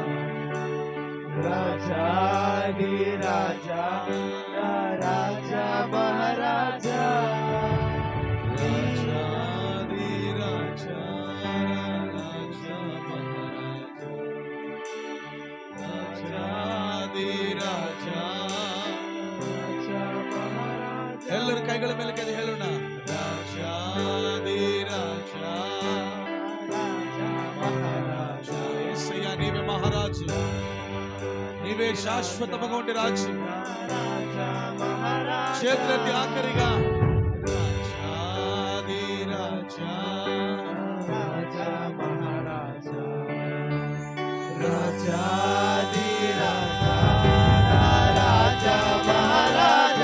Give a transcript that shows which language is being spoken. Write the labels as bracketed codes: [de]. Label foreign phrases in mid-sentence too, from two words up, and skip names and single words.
[te] రాజాది రాజా నా రాజా మహారాజా. రాజాది రాజా నా రాజా మహారాజా. రాజాది [kn] ಎಲ್ಲರೂ ಕೈಗಳ ಮೇಲೆ ಕೆತ್ತಿ ಹೇಳೋಣ. ರಾಜಾದಿ ರಾಜ ಮಹಾರಾಜ. [te] యేసయ్య నీవే మహారాజు, నీవే శాశ్వతముగా ఉండే రాజు. చేతులెత్తి ఆఖరిగా రాజాది రాజ రాజాది రాజ రాజ మహారాజ.